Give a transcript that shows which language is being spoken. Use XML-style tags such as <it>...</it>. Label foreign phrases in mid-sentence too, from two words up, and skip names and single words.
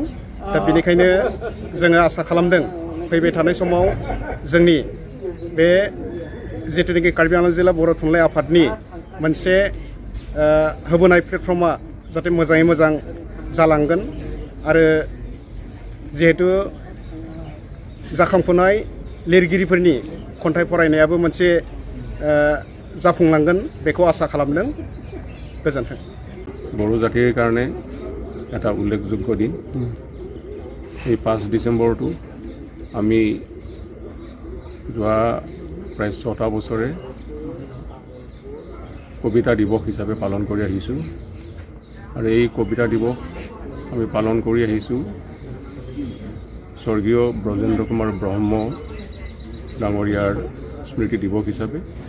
<brx>दा बेनिखायनो जोङो आसा खालामदों फैबाय थानाय समाव जोंनि बे जिथुनाखि कार्बि आंलं जिल्ला बर' थुनलाइ आफादनि मोनसे होबोनाय प्लेटफर्मा जाहाथे मोजाङै मोजां जालांगोन आरो जिहेतु जाखांफुनाय लिरगिरिफोरनि खन्थाइ फरायनायाबो मोनसे जाफुंलांगोन बेखौ आसा खालामदों। गोजोन्थों।</brx> <as>বড়ো জাতিৰ কাৰণে এটা উল্লেখযোগ্য দিন। এই 5 ডিচেম্বৰটো আমি যোৱা প্ৰায় 6টা বছৰে কবিতা দিৱস হিচাপে পালন কৰি আহিছোঁ আৰু এই কবিতা দিৱস আমি পালন কৰি আহিছোঁ স্বৰ্গীয় ব্ৰজেন্দ্ৰ কুমাৰ ব্ৰহ্ম ডাঙৰীয়াৰ স্মৃতি দিৱস হিচাপে।</as>